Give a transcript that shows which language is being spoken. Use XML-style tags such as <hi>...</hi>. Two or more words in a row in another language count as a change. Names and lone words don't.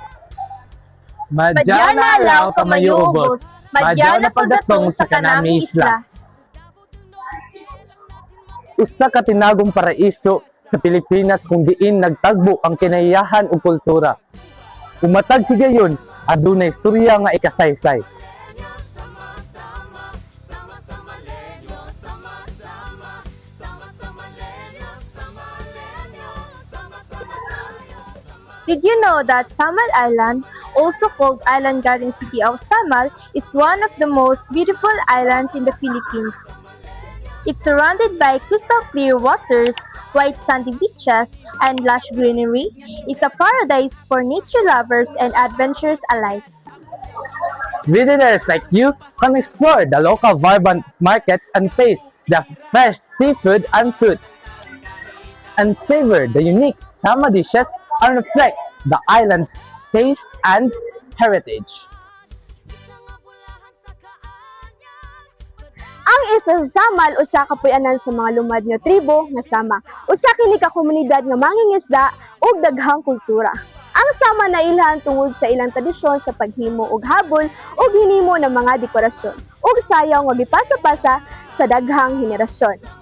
<ceb>Madyaw na alaw kamayo ubos, madyaw na pagdatong sa kanami isla. Usa ka tinagong paraiso sa Pilipinas kung diin nagtagbo ang kinayahan ug kultura. Umatag higayon, adunay istorya nga ikasaysay.</ceb> <tl>Sama-sama, sama-sama lenyo, sama-sama, sama-sama lenyo, sama-sama tayo,</tl> <en>Did you know that Samal Island, also called Island Garden City of Samal, is one of the most beautiful islands in the Philippines? It's surrounded by crystal clear waters, white sandy beaches, and lush greenery. It's a paradise for nature lovers and adventurers alike. Visitors like you can explore the local vibrant markets and taste the fresh seafood and fruits, and savor the unique Sama dishes and reflect the island's taste and heritage.</en> <ceb>isang abulahan sa kaanyag. Ang isa sa Samal usa ka puy-anan sa mga lumad nga tribo nga Sama. Usa kini ka komunidad nga mangingisda ug daghang kultura. Ang Sama nailhan tungod sa ilang tradisyon sa paghimo og habol ug hinimo ng mga dekorasyon ug sayaw nga gipasa-pasa sa daghang henerasyon.</ceb>